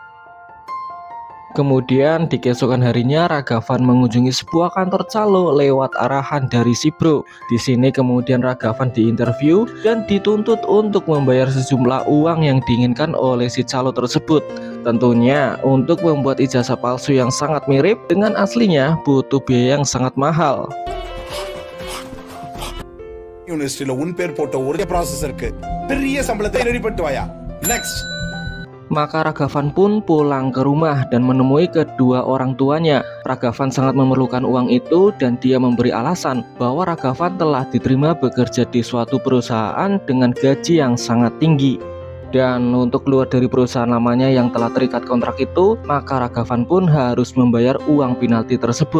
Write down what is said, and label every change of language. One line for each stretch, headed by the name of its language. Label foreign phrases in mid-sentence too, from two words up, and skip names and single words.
Indonesian: Kemudian di keesokan harinya Ragavan mengunjungi sebuah kantor calo lewat arahan dari si Bro. Di sini kemudian Ragavan diinterview dan dituntut untuk membayar sejumlah uang yang diinginkan oleh si calo tersebut. Tentunya untuk membuat ijazah palsu yang sangat mirip dengan aslinya butuh biaya yang sangat mahal.
Tamil: யூனிவர்சிட்டியில உன் பேர் போட்ட ஒரே ப்ராசஸ் இருக்கு பெரிய சம்பளத்தை ரெடி பண்ணிட்டு வாயா நெக்ஸ்ட்
Indonesian: Maka Ragavan pun pulang ke rumah dan menemui kedua orang tuanya. Ragavan sangat memerlukan uang itu dan dia memberi alasan bahwa Ragavan telah diterima bekerja di suatu perusahaan dengan gaji yang sangat tinggi. Dan untuk keluar dari perusahaan lamanya yang telah terikat kontrak itu, maka Ragavan pun harus membayar uang penalti tersebut.